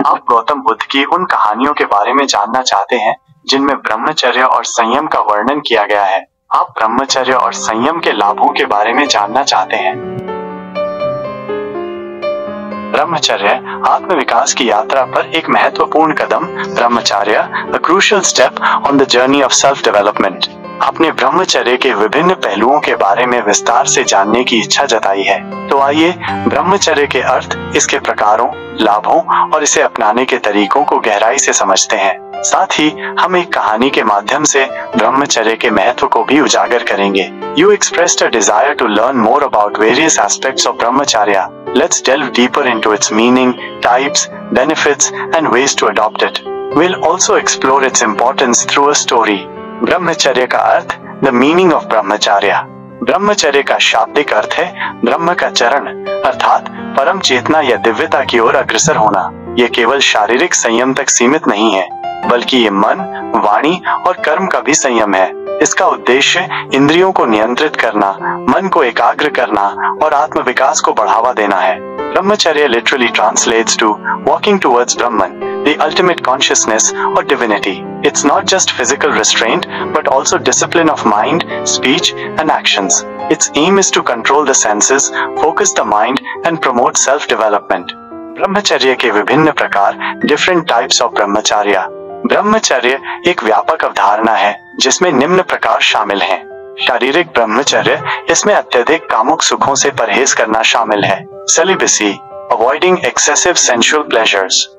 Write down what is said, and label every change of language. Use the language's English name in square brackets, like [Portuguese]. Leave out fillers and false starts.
[Hindi] आप गौतम बुद्ध की उन कहानियों के बारे में जानना चाहते हैं जिनमें ब्रह्मचर्य और संयम का वर्णन किया गया है? आप ब्रह्मचर्य और संयम के लाभों के बारे में जानना चाहते हैं? ब्रह्मचर्य आत्मविकास की यात्रा पर एक महत्वपूर्ण कदम। [English] Brahmacharya, a crucial step on the journey of self-development। [Hindi] आपने ब्रह्मचर्य के विभिन्न पहलुओं के बारे में विस्तार से जानने की इच्छा जताई है, तो आइए ब्रह्मचर्य के अर्थ, इसके प्रकारों, लाभों और इसे अपनाने के तरीकों को गहराई से समझते हैं। साथ ही हम एक कहानी के माध्यम से ब्रह्मचर्य के महत्व को भी उजागर करेंगे। [English] You expressed a desire to learn more about various aspects of brahmacharya. Let's delve deeper into its meaning, types, benefits, and ways to adopt it. We'll also explore its importance through a story. [Hindi] ब्रह्मचर्य का earth [English] The meaning of brahmacharya. [Hindi] ब्रह्मचर्य का शाब्दिक अर्थ है ब्रह्म का चरण, अर्थात परम चेतना या दिव्यता की ओर अग्रसर होना। यह केवल शारीरिक संयम तक सीमित नहीं है, बल्कि ये मन, वाणी और कर्म का भी संयम है। इसका उद्देश्य इंद्रियों को नियंत्रित करना, मन को एकाग्र करना और आत्म विकास को बढ़ावा देना है। [English] Brahmacharya literally translates to walking towards Brahman, the ultimate consciousness or divinity. It's not just physical restraint, but also discipline of mind, speech, and actions. Its aim is to control the senses, focus the mind, and promote self-development. [Hindi] ब्रह्मचर्य के विभिन्न प्रकार, [English] different types of [Hindi] ब्रह्मचर्य। ब्रह्मचर्य एक व्यापक अवधारणा है जिसमें निम्न प्रकार शामिल हैं। शारीरिक ब्रह्मचर्य, इसमें अत्यधिक कामुक सुखों से परहेज करना शामिल है। [English] Celibacy, avoiding excessive sensual pleasures.